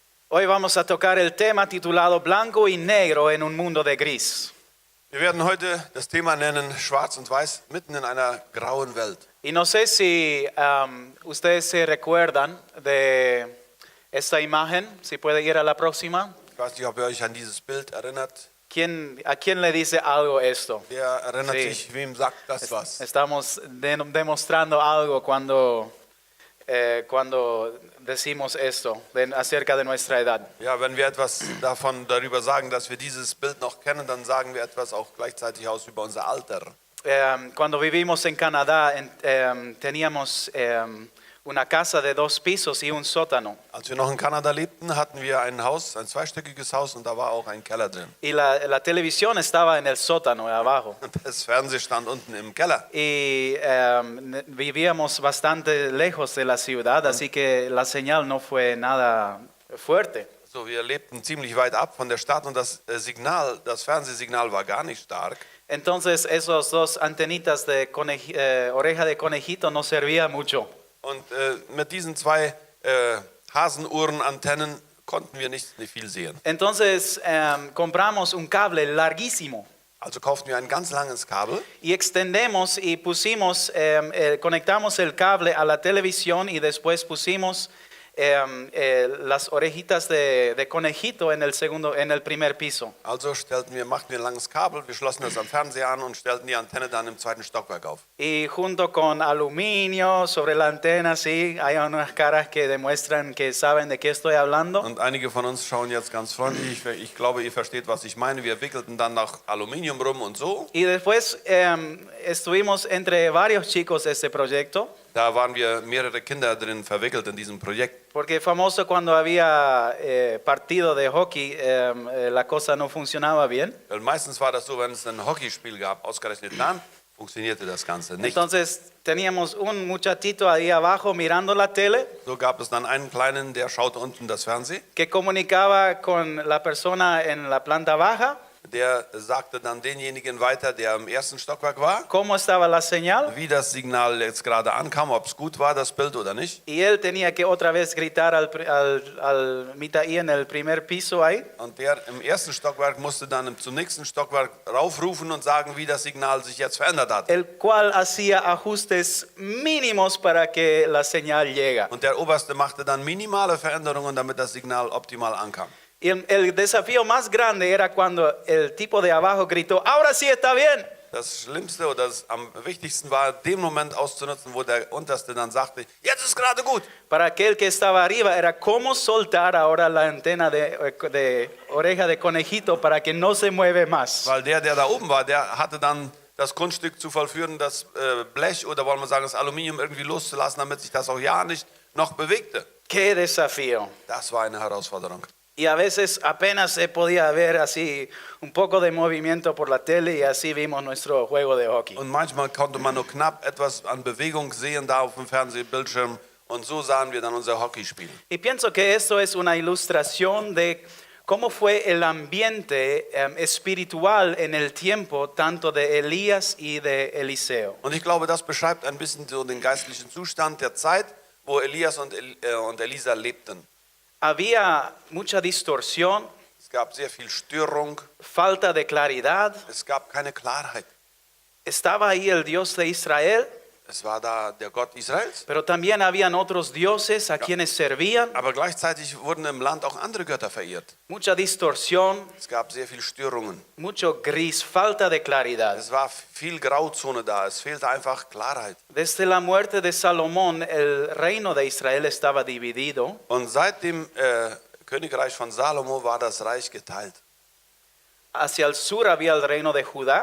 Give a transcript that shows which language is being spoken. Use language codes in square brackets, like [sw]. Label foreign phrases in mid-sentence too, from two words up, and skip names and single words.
[es] Hoy vamos a tocar el tema titulado Blanco y Negro en un mundo de gris. [de] Wir werden heute das Thema nennen Schwarz und Weiß mitten in einer grauen Welt. [es] Y no sé si ustedes se recuerdan de esta imagen, si puede ir a la próxima. [de] Ich weiß nicht, ob ihr euch an dieses Bild erinnert. [es] ¿A quién le dice algo esto? [de] Wer erinnert [es] Sí. [de] sich, wem sagt das was? [es] Estamos demostrando algo cuando decimos esto acerca de nuestra edad. [de] Ja, wenn wir etwas darüber sagen, dass wir dieses Bild noch kennen, dann sagen wir etwas auch gleichzeitig aus über unser Alter. [es] Cuando vivimos en Canadá teníamos una casa de 2 pisos y un sótano. [de] Als wir noch in Kanada lebten, hatten wir ein Haus, ein zweistöckiges Haus und da war auch ein Keller drin. [es] Y la televisión estaba en el sótano, abajo. [de] Und das Fernsehen stand unten im Keller. [es] Y vivíamos bastante lejos de la ciudad, así que la señal no fue nada fuerte. [de] So, wir lebten ziemlich weit ab von der Stadt und das Fernsehsignal war gar nicht stark. [es] Entonces esos 2 antenitas de oreja de conejito no servía mucho. [de] Und mit diesen 2 Hasenuhrenantennen konnten wir nicht viel sehen. [es] Entonces compramos un cable larguísimo [de] Also kauften wir ein ganz langes Kabel [es] y extendemos y pusimos, conectamos el cable a la televisión y después pusimos las orejitas de conejito en el primer piso. [de] Also machten wir ein langes Kabel, wir schlossen das am Fernseher an und stellten die Antenne dann im 2. Stockwerk auf. [es] Y junto con aluminio sobre la antena, sí, hay unas caras que demuestran que saben de qué estoy hablando. [de] Und einige von uns schauen jetzt ganz freundlich, ich glaube, ihr versteht, was ich meine. Wir wickelten dann noch Aluminium rum und so. [es] Y después estuvimos entre varios chicos de este proyecto. [de] Da waren wir mehrere Kinder drin verwickelt in diesem Projekt. [es] Porque famoso cuando había partido de hockey, la cosa no funcionaba bien. [de] Weil meistens war das so, wenn es ein Hockeyspiel gab, ausgerechnet dann, funktionierte das Ganze nicht. [es] Entonces teníamos un muchachito ahí abajo mirando la tele [de] So gab es dann einen Kleinen, der schaute unten das Fernsehen. [es] que comunicaba con la persona en la planta baja [de] Der sagte dann denjenigen weiter, der im 1. Stockwerk war, [es] cómo estaba la señal. [de] wie das Signal jetzt gerade ankam, ob es gut war, das Bild oder nicht. [es] Y él tenía que otra vez gritar al mitaí en el primer piso ahí. [de] Und der im 1. Stockwerk musste dann zum nächsten Stockwerk raufrufen und sagen, wie das Signal sich jetzt verändert hat. [es] El cual hacía ajustes mínimos para que la señal llega. [de] Und der Oberste machte dann minimale Veränderungen, damit das Signal optimal ankam. [es] Y el desafío más grande era cuando el tipo de abajo gritó, ahora sí está bien. [de] Das Schlimmste oder das am wichtigsten war, den Moment auszunutzen, wo der Unterste dann sagte, jetzt ist gerade gut. [es] Para aquel que estaba arriba era cómo soltar ahora la antena de oreja de conejito para que no se mueve más. [de] Weil der da oben war, der hatte dann das Kunststück zu vollführen, das Blech oder wollen wir sagen, das Aluminium irgendwie loszulassen, damit sich das auch ja nicht noch bewegte. [es] Qué desafío. [de] Das war eine Herausforderung. [es] Y a veces apenas se podía ver así un poco de movimiento por la tele y así vimos nuestro juego de hockey. [de] Und manchmal konnte man nur knapp etwas an Bewegung sehen da auf dem Fernsehbildschirm und so sahen wir dann unser Hockeyspiel. [es] Y pienso que esto es una ilustración de cómo fue el ambiente espiritual en el tiempo tanto de Elías y de Eliseo. [de] Und ich glaube, das beschreibt ein bisschen so den geistlichen Zustand der Zeit, wo Elias und Elisa lebten. [es] Había mucha distorsión, [de] Es gab sehr viel Störung, [es] falta de claridad. [de] es gab keine Klarheit. [es] Estaba ahí el Dios de Israel, [de] Es war da der Gott Israels, [es] pero también habían otros dioses a quienes servían. [de] aber gleichzeitig wurden im Land auch andere Götter verehrt. [es] Mucha distorsión, [de] Es gab sehr viel Störungen. [es] mucho gris, falta de claridad. [de] Es war viel Grauzone da, es fehlte einfach Klarheit. [es] Desde la muerte de Salomón, el reino de Israel estaba dividido. [de] Und seit dem Königreich von Salomo war das Reich geteilt. [es] Hacia el sur había el reino de Judá.